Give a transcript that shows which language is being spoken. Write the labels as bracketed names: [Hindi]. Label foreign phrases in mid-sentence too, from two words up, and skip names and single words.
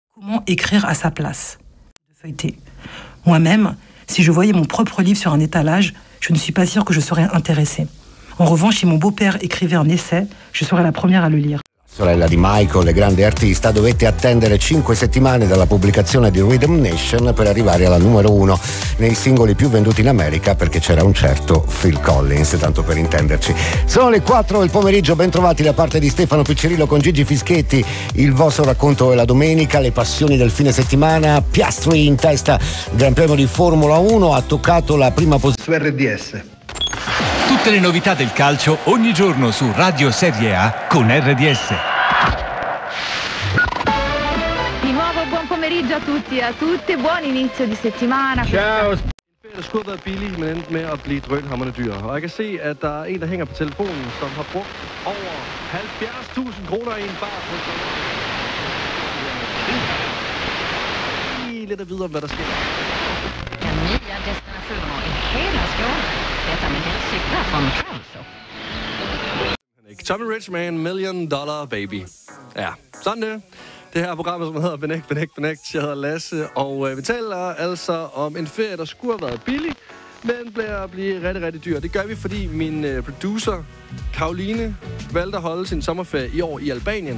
[French] Comment écrire à sa place? Feuilleter. Moi-même, si je voyais mon propre livre sur un étalage, je ne suis pas sûre que je serais intéressée. En revanche, si mon beau-père écrivait un essai, je serais la première à le lire. [Italian] Sorella di Michael, grande artista, dovette attendere 5 settimane dalla pubblicazione di Rhythm Nation per arrivare alla numero 1 nei singoli più venduti in America, perché c'era un certo Phil Collins, tanto per intenderci. Sono le 4 del pomeriggio, ben trovati da parte di Stefano Piccirillo con Gigi Fischetti. Il vostro racconto è la domenica, le passioni del fine settimana. Piastri in testa, Gran Premio di Formula 1, ha toccato la prima posizione su RDS. Tutte le novità del calcio ogni giorno su Radio Serie A con RDS. Di nuovo buon pomeriggio a tutti e a tutte, buon inizio di settimana. Ciao. [Danish] Det skulle have været billigt, men endte med at blive drønhamrende dyr. Og jeg kan se, at der er en, der hænger på telefonen, som har brugt over 70.000 kroner i en bar på lidt at vide om, hvad der sker. [Swedish] Den nya destinationen i hela Skåne. Detta med hälsoklar från Trelso. [Danish] Tommy Rich med en $1 [English] million baby. [Danish] Ja, sådan det. Det her er programmet, som hedder Benægt. Jeg hedder Lasse, og vi taler altså om en ferie, der skulle have været billig, men bliver rigtig, rigtig dyr. Det gør vi, fordi min producer, Karoline, valgte at holde sin sommerferie i år i Albanien.